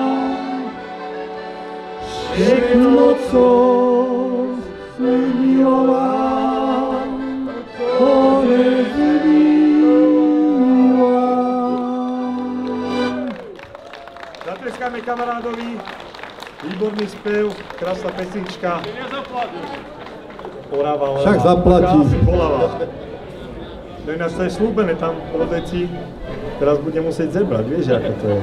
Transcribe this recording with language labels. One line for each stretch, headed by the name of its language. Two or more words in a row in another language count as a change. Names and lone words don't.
Czech: Všechno, co miloval, konec mývá.
Slovak: Zatleskáme kamarádovi, výborný spev, krásna pesnička. Orava, Však zaplatí. To ináč to je slúbené tam po deci. Teraz bude musieť zebrať, vieš, ako to je.